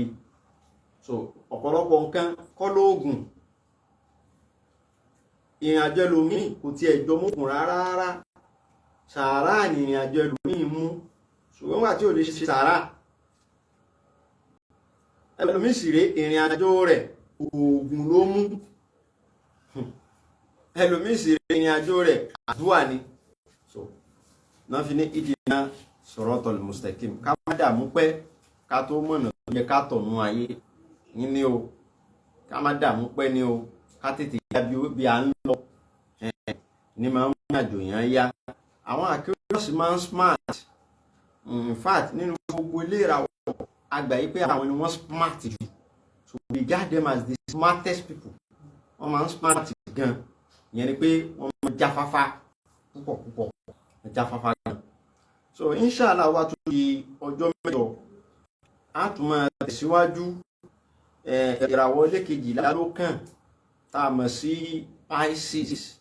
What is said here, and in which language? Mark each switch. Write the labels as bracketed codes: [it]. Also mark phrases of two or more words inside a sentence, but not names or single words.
[yo] So ọ̀pọ̀lọpọ̀ nǹkan kọ́ lóògùn, ìrìn àjò ẹlòmíì kò tiẹ̀ jọ mọ́kùn rárá, sàárà ni ìrìn àjò ẹlòmíì mú, ṣùgbọ́n wà tí ò lè ṣe sàárà. Ẹlòmíì sì rèé ìrìn àjò rẹ̀ oògùn ló mú, ẹlòmíì sì rèé ìrìn àjò rẹ̀ àdúrà ni. náà fi ní ìdíná [ar] الصراط المستقيم [yo] ká má dààmú pẹ́ ká tó mọ̀nà tó yẹ ká tọ̀nù ayé yín ni o, ká má dààmú pẹ́ ni o, ká tètè yá bí a ń lọ ní máa ń mú àjò yẹn yá. Àwọn Aquarius máa ń smart, [en] in fact [yo] nínú gbogbo ilé ìràwọ̀ àgbà yìí pé àwọn ni wọ́n smart jù, [en] so we regard them as the smartest people. [yo] Wọ́n máa ń smart gan, ìyẹn ni pé wọ́n máa ń jáfáfá púpọ̀ jáfáfá gan. So inshallah wa tún di ọjọ́ mẹ́jọ a tún máa tẹ̀síwájú ìràwọ̀ ilé kejìlá ló kàn tá a mọ̀ sí Pisces.